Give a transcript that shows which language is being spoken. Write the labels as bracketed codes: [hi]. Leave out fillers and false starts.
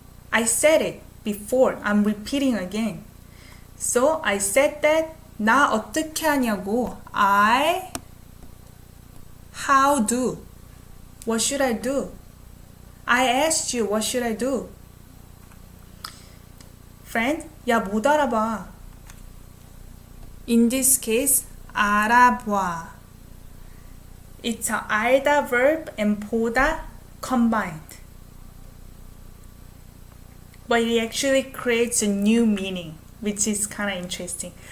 [en] I said it before. I'm repeating again. So I said that. [ko] 나 어떻게 하냐고. [en] How do. What should I do? I asked you, what should I do? [ko] Friend, 야, 못 알아봐. [en] In this case, 알아봐. It's a 알다 verb and 보다 combined. But it actually creates a new meaning, which is kind of interesting.